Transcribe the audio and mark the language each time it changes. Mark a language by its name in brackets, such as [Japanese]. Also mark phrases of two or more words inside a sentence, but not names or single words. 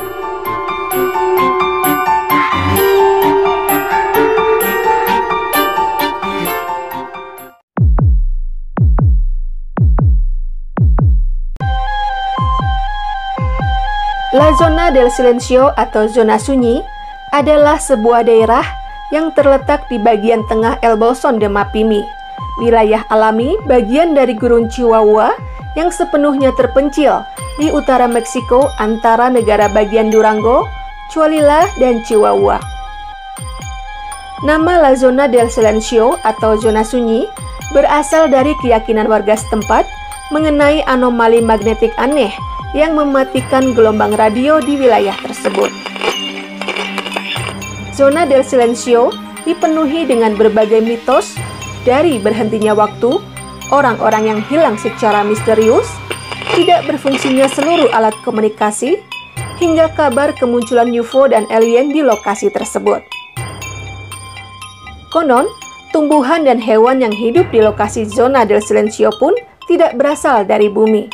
[Indonesian] La Zona del Silencio atau zona sunyi adalah sebuah daerah yang terletak di bagian tengah El Bolsón de Mapimi, wilayah alami bagian dari Gurun Chihuahua yang sepenuhnya terpencil di utara Meksiko antara negara bagian Durango, Coahuila, dan Chihuahua. Nama La Zona del Silencio atau zona sunyi berasal dari keyakinan warga setempat mengenai anomali magnetik aneh yang mematikan gelombang radio di wilayah tersebut. Zona del Silencio dipenuhi dengan berbagai mitos, dari berhentinya waktu, orang-orang yang hilang secara misterius, tidak berfungsinya seluruh alat komunikasi, hingga kabar kemunculan UFO dan alien di lokasi tersebut. Konon, tumbuhan dan hewan yang hidup di lokasi Zona del Silencio pun tidak berasal dari bumi.